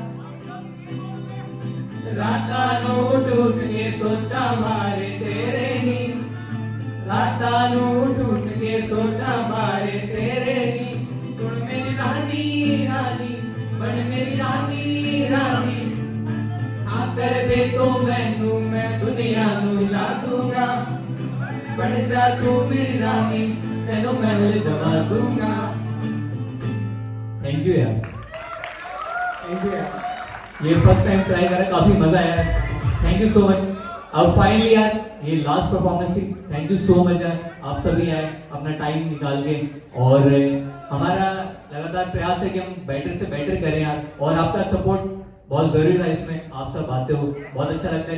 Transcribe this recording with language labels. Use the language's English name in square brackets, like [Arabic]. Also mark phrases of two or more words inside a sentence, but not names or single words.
[Punjabi] ਰਾਤਾਂ ਨੂੰ ਉੱਠ ਉੱਠ ਕੇ ਸੋਚਾਂ ਮਾਰੇ ਤੇਰੇ ਨੀ, ਰਾਤਾਂ ਨੂੰ ਉੱਠ ਉੱਠ ਕੇ ਸੋਚਾਂ ਮਾਰੇ ਤੇਰੇ ਨੀ। ਸੁਣ ਮੇਰੀ ਰਾਣੀ ਰਾਣੀ, ਬਣ ਮੇਰੀ ਰਾਣੀ ਰਾਣੀ, ਹਾਂ ਕਰ ਦੇ ਤੋ ਮੈਨੂੰ ਮੈਂ ਦੁਨੀਆ ਨੂੰ ਹਿਲਾ ਦੂੰਗਾ, ਬਣ ਜਾ ਤੂ ਮੇਰੀ ਰਾਣੀ, ਤੈਨੂੰ ਮਹਿਲ ਦਵਾ ਦੂੰਗਾ। [English] thank you yaar, thank you yaar, ये first time try [Hindi] करा, काफी मजा आया, [English] thank you so much. [Hindi] अब फाइनली यार ये [English] last performance [Hindi] थी, [English] thank you so much [Hindi] यार, आप सभी आए अपना टाइम निकाल के, और हमारा लगातार प्रयास है कि हम बेटर से बेटर करें यार, और आपका सपोर्ट बहुत जरूरी था इसमें, आप सब आते हो बहुत अच्छा लगता है।